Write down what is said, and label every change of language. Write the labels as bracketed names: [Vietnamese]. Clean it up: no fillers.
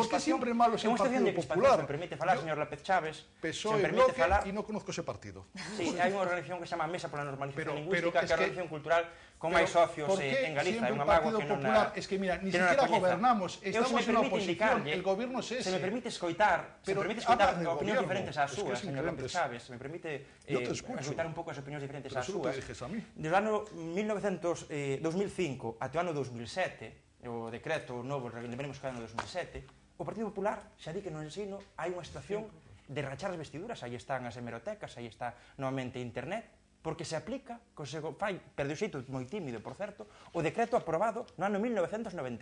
[Spanish] ¿Por qué siempre malo es el Partido Popular? [Galician] Se me permite falar, señor López Chaves, [Spanish] PSOE, Bloque, y no conozco ese partido. [Galician] Sí, hai unha organización que se chama Mesa pola Normalización Lingüística, que é unha organización cultural con máis socios en Galiza, é unha mágoa que non... [Spanish] Es que, mira, ni siquiera gobernamos, estamos en la oposición, el gobierno es ese. [Galician] Se me permite escoitar opinións diferentes ás súas, señor López Chaves, se me permite escoitar un pouco as opinións diferentes ás súas. Desde o ano 2005 até o ano 2007, o decreto novo, lembremos que o ano 2007, o Partido Popular xa di que no ensino hai unha situación de rachar as vestiduras, aí están as hemerotecas, aí está novamente internet, porque se aplica, que se fai, pero de xeito moi tímido, por certo, o decreto aprobado no ano 1995.